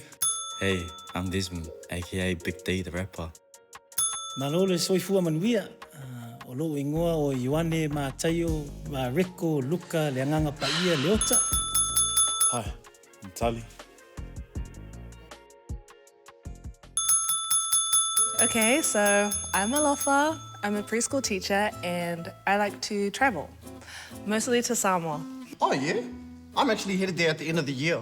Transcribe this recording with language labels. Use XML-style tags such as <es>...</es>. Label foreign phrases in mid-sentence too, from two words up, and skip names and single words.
<en>Hey, I'm Desmond, aka Big D, the rapper.</en> <sm>Malole soifua manuia. O lo ingoa o Ioane ma Taio, ma Rico, Luka, Leanganga Paia, Leota.</sm> <en>Hi, I'm Tali. Okay, so I'm Alofa. I'm a preschool teacher and I like to travel, mostly to Samoa. Oh yeah? I'm actually headed there at the end of the year.</en>